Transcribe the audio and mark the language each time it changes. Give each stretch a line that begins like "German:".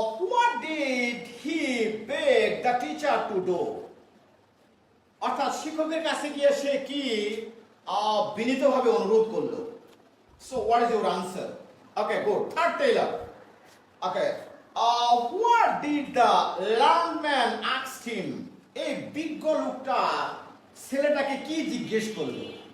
English: What did he beg the teacher to do?
Bangla: অর্থাৎ শিক্ষকের কাছে গিয়ে সে কি বিনীতভাবে অনুরোধ করলো?
English: So what is your answer? Okay, good. Third Taylor. Okay. What did the learned man ask him?
Bangla: এই বিজ্ঞ লোকটা ছেলেটাকে কি জিজ্ঞেস করলো?